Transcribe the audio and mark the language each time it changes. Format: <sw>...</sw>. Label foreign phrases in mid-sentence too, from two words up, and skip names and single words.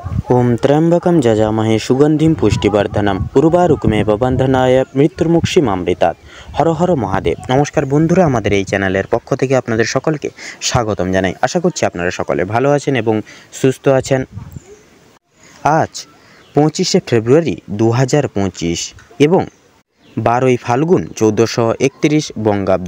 <sa>ओम त्र्यंबकम जजामहे सुगंधिम पुष्टिवर्धनम उर्वारुकमेव बंधनाय मृत्युर्मुक्षीमामृतात्।</sa> <hi>हर हर महादेव।</hi> <bn>নমস্কার বন্ধুরা, আমাদের এই চ্যানেলের পক্ষ থেকে আপনাদের সকলকে স্বাগতম জানাই। আশা করছি আপনারা সকলে ভালো আছেন এবং সুস্থ আছেন। আজ 25শে ফেব্রুয়ারি 2025 এবং 12ই ফাল্গুন 1431 বঙ্গাব্দ।</bn>